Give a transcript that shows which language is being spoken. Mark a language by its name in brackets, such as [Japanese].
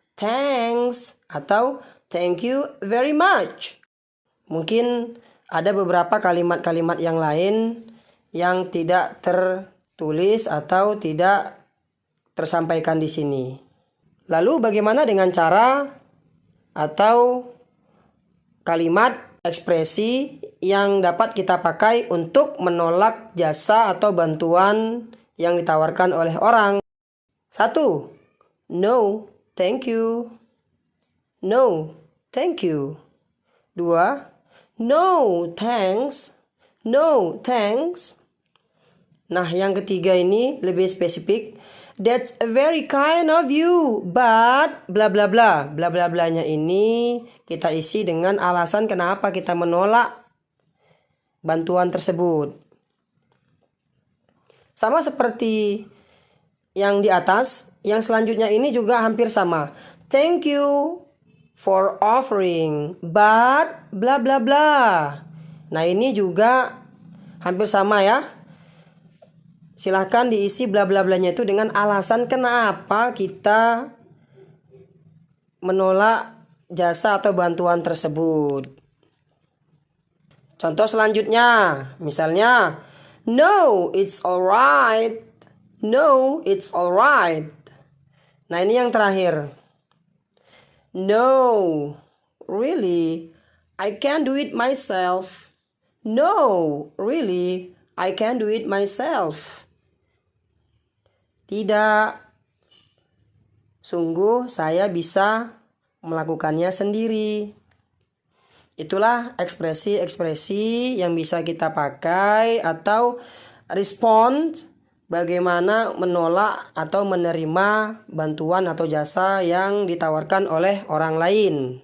[English] Thanks [Indonesian] atau [English] thank you very much. [Indonesian] Mungkin ada beberapa kalimat-kalimat yang lain yang tidak tertulis atau tidak tersampaikan di sini. Lalu bagaimana dengan cara atau kalimat ekspresi yang dapat kita pakai untuk menolak jasa atau bantuan yang ditawarkan oleh orang? [English] 1. No, thank you. No, thank you. 2. No, thanks. No, thanks. [Indonesian] Nah, yang ketiga ini lebih spesifik. [English] That's very kind of you, but bla bla bla. [Indonesian] Bla bla blanya ini kita isi dengan alasan kenapa kita menolak bantuan tersebut. Sama seperti yang di atas, yang selanjutnya ini juga hampir sama. [English] Thank you for offering, but bla bla bla. [Indonesian] Nah, ini juga hampir sama ya. Silahkan diisi bla bla blanya itu dengan alasan kenapa kita menolak jasa atau bantuan tersebut. Contoh selanjutnya, misalnya, [English] no, it's alright. No, it's alright. [Indonesian] Nah, ini yang terakhir. [English] No, really, I can't do it myself. No, really, I can't do it myself. [Indonesian] Tidak, sungguh saya bisa melakukannya sendiri. Itulah ekspresi-ekspresi yang bisa kita pakai atau respond bagaimana menolak atau menerima bantuan atau jasa yang ditawarkan oleh orang lain.